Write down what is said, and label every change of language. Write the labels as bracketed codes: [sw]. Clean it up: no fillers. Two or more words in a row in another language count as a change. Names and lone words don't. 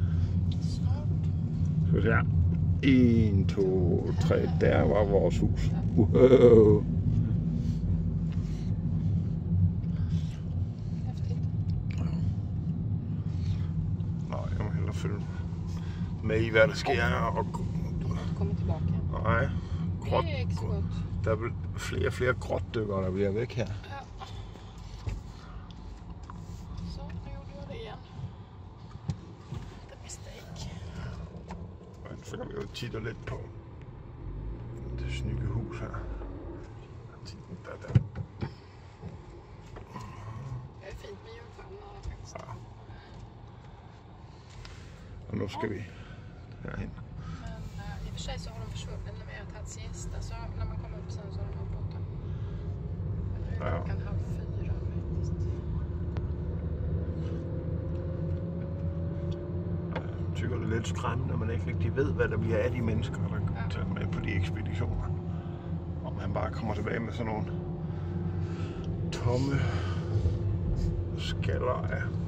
[da] Så der. 1, 2, 3. Der var vores hus. Wow. [sv] Häftigt. [da] Nå, jeg må hellere følge med i, hvad der sker. Og... [sv] Kommer tillbaka. Nej. Det är inte så gott. [da] Der er flere og flere grottdykkere, der bliver væk her. Ja. [sv] Så, nu gjorde jag det igen. [en] The mistake. [da] Så kan vi jo titte lidt på det snygge hus her. [sv] Det är fint med julstjärnorna faktiskt. Ja. [da] Og nu skal vi herhen. [sv] Men i och för sig så har de försvunnit när vi har tagit siesta. Så när man kommer upp sen så har de varit borta. Men nu är klockan 3:30 faktiskt. [da] tykker det er lidt skræmmende, når man ikke rigtig ved, hvad der bliver af de mennesker, der tager med på de ekspeditioner. Om han bare kommer tilbage med sådan nogle tomme skaller af.